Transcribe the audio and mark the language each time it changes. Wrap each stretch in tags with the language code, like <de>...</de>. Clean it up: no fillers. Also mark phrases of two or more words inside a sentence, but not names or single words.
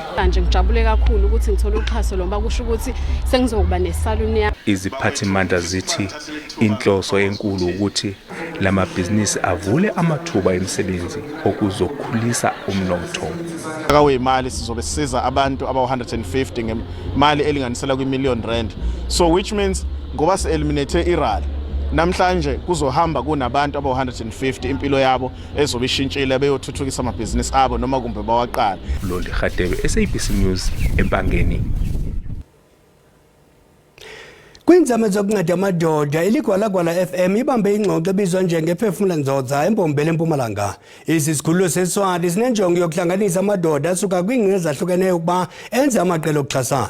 <zu>Manje ngijabule kakhulu ukuthi ngithola uxhaso lomba kusho ukuthi sengizokuba nesaluni yami. Iziphathimandla zithi inhloso enkulu ukuthi lamabhizinisi avule amathuba emisebenzi okuzokhulisa umnotho. Akawemali sizobe siza abantu aba-150 ngemali elinganisela kwi-1 million rand.</zu> <en>So which means</en> <zu>ngoba se-eliminate irali namhlanje kuzohamba kunabantu aba-150 impilo yabo ezobe ishintshile beyothuthukisa amabhizinisi abo noma kumbe bawaqala. Loli Khadewe, SABC News, eMpangeni.</zu> <xh>Kwinzame zokunceda amadoda iligwalagwala FM ibambe ingxoxo ebizwa njengephefumula ndzodza empombela eMpumalanga. Isikhululo seSwati sinenjongo yokuhlanganisa amadoda asuka kwingingqi ezahlukeneyo ukuba enze amaqela okuxhasana.</xh>